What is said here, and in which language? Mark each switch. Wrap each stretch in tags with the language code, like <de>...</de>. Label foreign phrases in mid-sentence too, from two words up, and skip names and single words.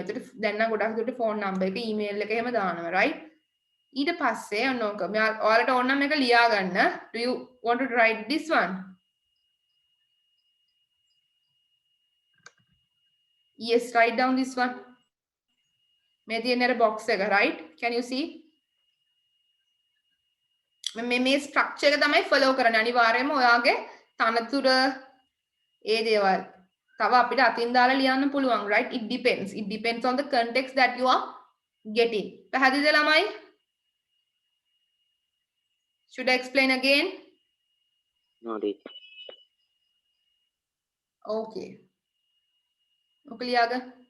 <si>ඒකට දැන් නම් ගොඩක් දුරට</si> <en>phone number</en> <si>එක email එක එහෙම දානවා right ඊට පස්සේ ඔන්නෝක ඔයාලට ඕන නම් මේක ලියා ගන්න</si> <en>do you want to write this one yes write down this one</en> <si>මේ තියෙන අර box එක</si> <en>right can you see</en> <si>මේ ස්ට්‍රක්චර් එක තමයි ෆලෝ කරන්නේ අනිවාර්යයෙන්ම ඔයාගේ තනතුර ඒ දේවල් තව අපිට අතින් දාලා ලියන්න පුළුවන්</si> <en>right it depends on the context that you are getting</en> <si>පැහැදිලිද ළමයි</si> <en>should I explain again No, teacher.</en> <si>okay ඔක ලියාගන්න</si>